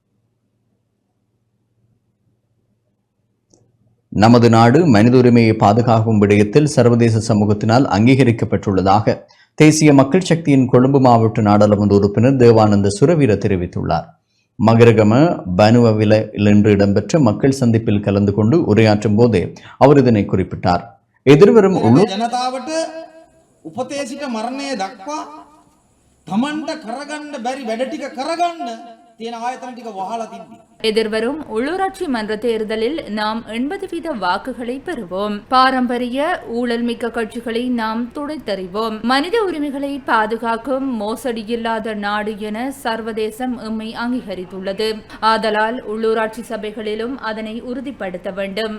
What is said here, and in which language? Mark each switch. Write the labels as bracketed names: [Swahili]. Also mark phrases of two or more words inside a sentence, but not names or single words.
[Tamil] நமது நாடு மனித உரிமையை பாதுகாக்கும் விடயத்தில் சர்வதேச சமூகத்தினால் அங்கீகரிக்கப்பட்டுள்ளதாக தேசிய மக்கள் சக்தியின் கொழும்பு மாவட்ட நாடாளுமன்ற உறுப்பினர் தேவானந்த சுரவீர தெரிவித்துள்ளார். மகரகம பனுவவிலில் இன்று இடம்பெற்ற மக்கள் சந்திப்பில் கலந்து கொண்டு உரையாற்றும் போதே அவர் இதனை குறிப்பிட்டார். எதிர்வரும் [Sinhala] ජනතාවට උපතේ සිට මරණය දක්වා තමන්ට කරගන්න බැරි වැඩ ටික කරගන්න තියෙන ආයතන ටික වහලා තිබ්බි. [Tamil] எதிர்வரும் உள்ளூராட்சி மன்ற தேர்தலில் நாம் 80% வாக்குகளை பெறுவோம். பாரம்பரிய ஊழல் மிக்க கட்சிகளை நாம் துடைத்தறிவோம். மனித உரிமைகளை பாதுகாக்கும் மோசடியில்லாத நாடு என சர்வதேசம் எம்மை அங்கீகரித்துள்ளது. ஆதலால் உள்ளூராட்சி சபைகளிலும் அதனை உறுதிப்படுத்த வேண்டும்.